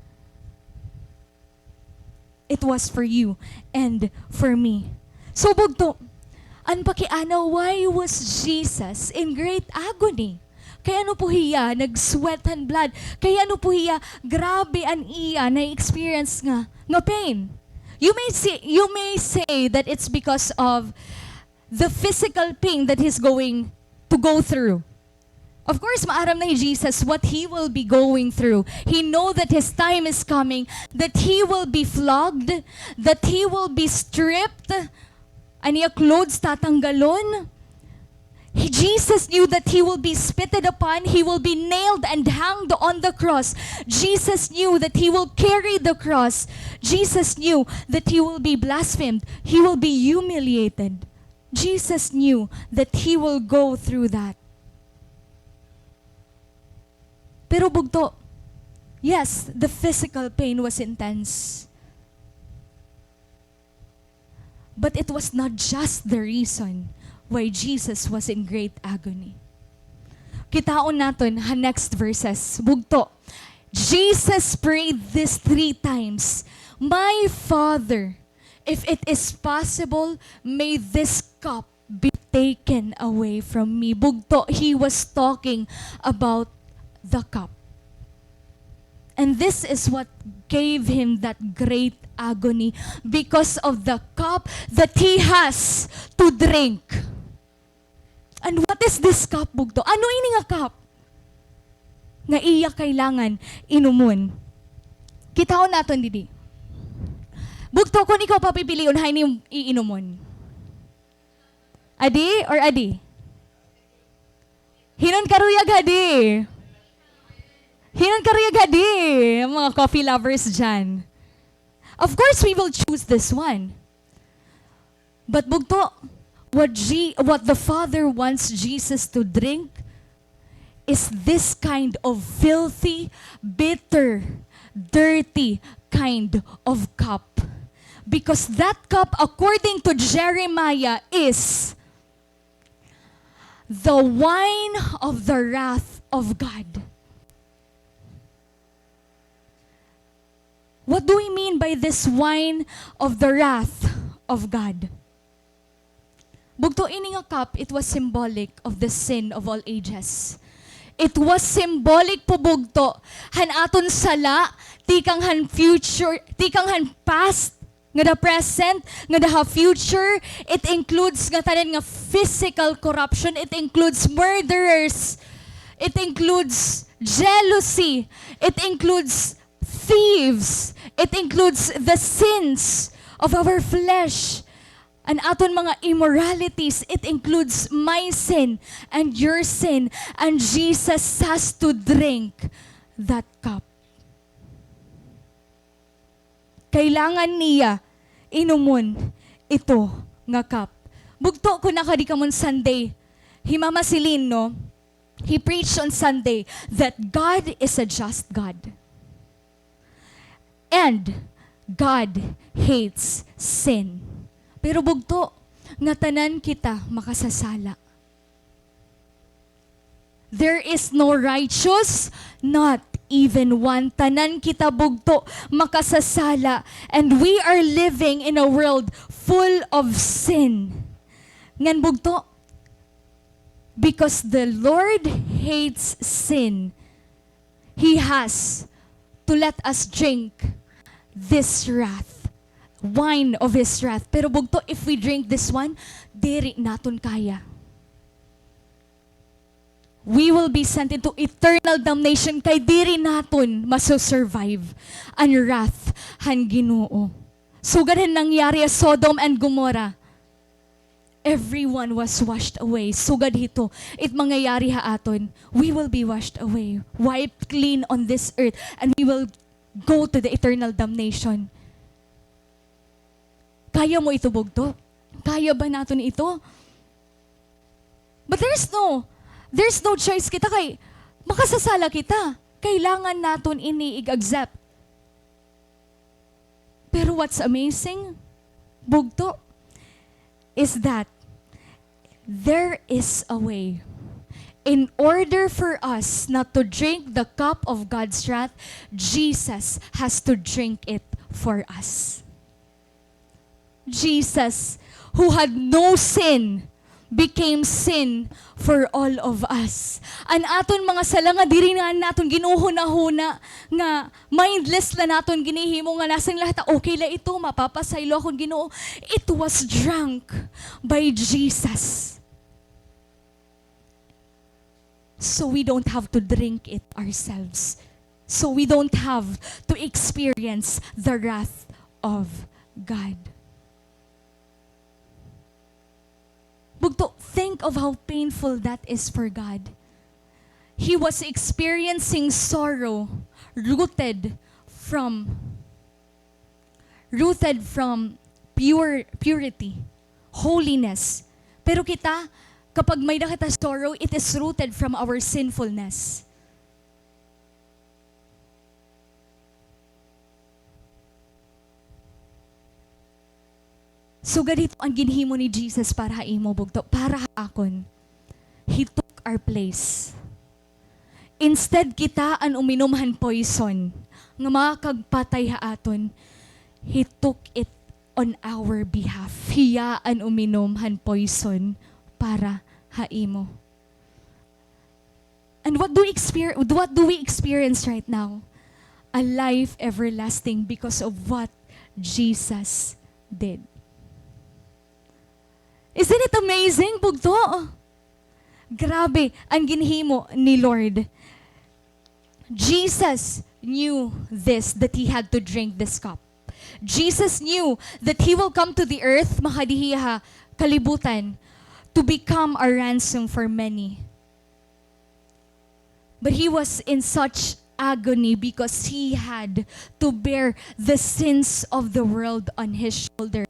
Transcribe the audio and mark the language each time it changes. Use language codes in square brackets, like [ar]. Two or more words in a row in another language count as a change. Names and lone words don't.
[en] It was for you and for me. [war] So bugto, an pakianaw, [en] why was Jesus in great agony? [war] Kaya ano po hiya, nag- [en] sweat and blood. [war] Kaya ano po hiya, grabe an iya na-experience nga pain. [en] You may say that it's because of the physical pain that He's going to go through. Of course, [war] maaram na [en] Jesus what He will be going through. He know that His time is coming, that He will be flogged, that He will be stripped, [war] aniya clothes tatanggalon. [en] Jesus knew that He will be spitted upon, He will be nailed and hanged on the cross. Jesus knew that He will carry the cross. Jesus knew that He will be blasphemed, He will be humiliated. Jesus knew that He will go through that. [war] Pero bugto, [en] yes, the physical pain was intense. But it was not just the reason why Jesus was in great agony. [war] Kitaon naton ha [en] next verses. Bugto, Jesus prayed this 3 times. My Father, if it is possible, may this cup be taken away from me. Bugto, He was talking about the cup. And this is what gave Him that great agony, because of the cup that He has to drink. And what is this cup, [war] bugto? Ano ini nga cup? Nga iya kailangan inumon. Kitaon naton didi. Bugto, kung ikaw papipiliun, hay ni iinumon. Adi or adi? Hinon karuyag adi. Hinon karuyag adi. Mga [en] coffee lovers [war] dyan. [en] Of course, we will choose this one. But bugto, what the Father wants Jesus to drink is this kind of filthy, bitter, dirty kind of cup. Because that cup, according to Jeremiah, is the wine of the wrath of God. What do we mean by this wine of the wrath of God? [war] Bugto ini nga cup, [en] it was symbolic of the sin of all ages. It was symbolic [war] po bugto, han aton sala, tikang han future, tikang han past, nga [en] the present, [war] nga [en] the future. It includes [war] nga tanan nga [en] physical corruption, it includes murderers, it includes jealousy, it includes thieves, it includes the sins of our flesh, and [war] aton mga [en] immoralities. It includes my sin and your sin, and Jesus has to drink that cup. [war] Kailangan niya inumon ito nga cup. Bugto ko na kadi kamon Sunday, Himama Silin, no? [en] He preached on Sunday that God is a just God. And God hates sin. [war] Pero bugto, nga tanan kita makasasala. [en] There is no righteous, not even one. [war] Tanan kita bugto, makasasala. [en] And we are living in a world full of sin. [war] Ngan bugto, [en] because the Lord hates sin, He has to let us drink this wrath, wine of His wrath. [war] Pero bugto, [en] if we drink this one, [war] diri naton kaya. [en] We will be sent into eternal damnation, [war] kay diri naton maso-survive ang wrath han Ginoo. [tl] So ganun nangyari sa Sodom and Gomorrah. [en] Everyone was washed away. [war] Sugad hito. It mangyayari ha aton. [en] We will be washed away. Wiped clean on this earth. And we will go to the eternal damnation. [tl] Kaya mo ito, bugto? Kaya ba natin ito? [en] But there's no choice [war] kita kay makasasala kita. [tl] Kailangan natin ini-accept. [en] Pero what's amazing, bugto, is that there is a way. In order for us not to drink the cup of God's wrath, Jesus has to drink it for us. Jesus, who had no sin, became sin for all of us. [war] An aton mga sala nga diri na naton ginuhuna-huna nga mindless la naton ginihimo nga nasang lahat okay la ito mapapasaylo akong Ginoo. [en] It was drunk by Jesus. So we don't have to drink it ourselves. So we don't have to experience the wrath of God. Bugto, think of how painful that is for God. He was experiencing sorrow rooted from purity, holiness. [war] Pero kita, kapag may nakita [en] sorrow, it is rooted from our sinfulness. [war] So ganito ang ginhimo ni Jesus para imo bugto, para akon. [en] He took our place. Instead [war] kita an uminumhan poison nga makagpatay ha aton, [en] He took it on our behalf. [war] Hiya an uminumhan poison para ha imo. [en] And what do we experience right now? A life everlasting because of what Jesus did. Isn't it amazing, [war] bugto? Grabe ang ginhimo ni Lord. [en] Jesus knew this, that He had to drink this cup. Jesus knew that He will come to the earth, [war] makadihiha, kalibutan, [en] to become a ransom for many. But He was in such agony because He had to bear the sins of the world on His shoulder.